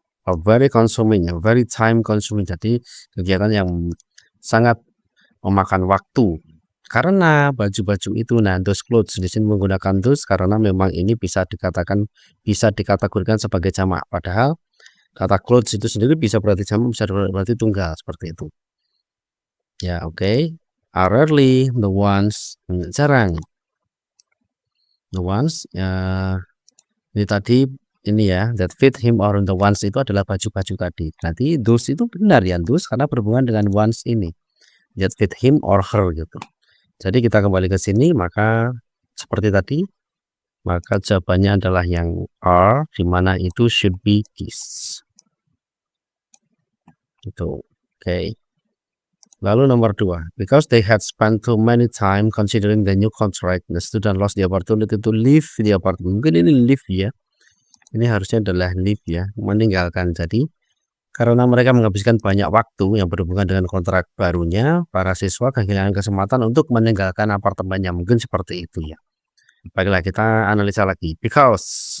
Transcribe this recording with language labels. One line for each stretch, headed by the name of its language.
English: A very consuming, a very time consuming.
Indonesian: Jadi kegiatan yang sangat memakan waktu. Karena baju-baju itu, nah
English: those clothes
Indonesian: di sini menggunakan those karena memang ini bisa dikategorikan sebagai jamak. Padahal kata clothes itu sendiri bisa berarti jamak, bisa berarti tunggal, seperti itu.
English: Ya, oke. Are rarely the ones,
Indonesian: jarang. The ones ini tadi ini ya,
English: that fit him or the ones
Indonesian: itu adalah baju-baju tadi. Nanti those itu benar ya, those karena berhubungan dengan ones ini,
English: that fit him or her
Indonesian: gitu. Jadi kita kembali ke sini, maka seperti tadi, maka jawabannya adalah yang are, di mana itu
English: should be is.
Indonesian: Itu oke. Lalu nomor 2,
English: because they had spent too many time considering the new contract, the student lost the opportunity to leave the apartment.
Indonesian: Mungkin ini leave ya. Ini harusnya adalah leave ya, meninggalkan. Jadi karena mereka menghabiskan banyak waktu yang berhubungan dengan kontrak barunya, para siswa kehilangan kesempatan untuk meninggalkan apartemennya. Mungkin seperti itu ya. Baiklah, kita analisa lagi. Because.